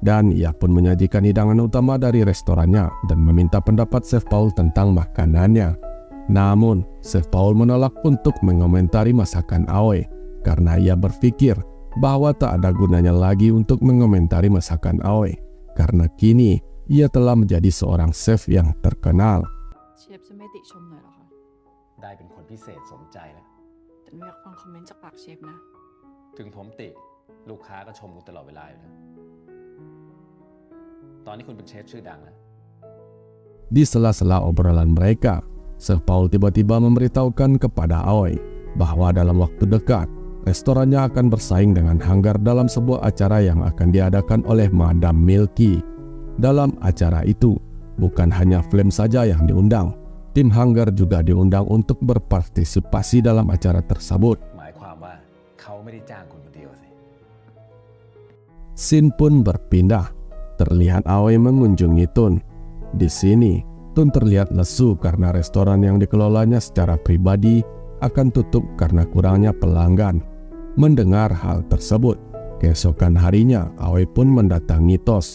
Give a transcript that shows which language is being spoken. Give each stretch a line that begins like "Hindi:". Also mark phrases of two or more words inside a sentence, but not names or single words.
Indonesian: Dan ia pun menyajikan hidangan utama dari restorannya dan meminta pendapat Chef Paul tentang makanannya. Namun, Chef Paul menolak untuk mengomentari masakan Aoi karena ia berpikir bahwa tak ada gunanya lagi untuk mengomentari masakan Aoi karena kini ia telah menjadi seorang chef yang terkenal.
Thai: เชฟจะไม่ติชมหน่อยเหรอคะ ได้เป็นคนพิเศษสมใจแล้ว แต่หนูอยากฟังคอมเมนต์จากปากเชฟนะ ถึงผมติลูกค้าก็ชมคุณตลอดเวลาอยู่แล้วตอนนี้คุณเป็นเชฟชื่อดังแล้ว
Indonesian: Di sela-sela obrolan mereka, Chef Paul tiba-tiba memberitahukan kepada Aoi bahwa dalam waktu dekat, restorannya akan bersaing dengan Hanggar dalam sebuah acara yang akan diadakan oleh Madam Milky. Dalam acara itu, bukan hanya Flame saja yang diundang, tim Hanggar juga diundang untuk berpartisipasi dalam acara tersebut.
Thai: หมายความว่าเขาไม่ได้จ้างคุณคนเดียวสิ
Indonesian: Scene pun berpindah. Terlihat Aoi mengunjungi Tun. Di sini, Tun terlihat lesu karena restoran yang dikelolanya secara pribadi akan tutup karena kurangnya pelanggan. Mendengar hal tersebut, keesokan harinya Aoi pun mendatangi Tos.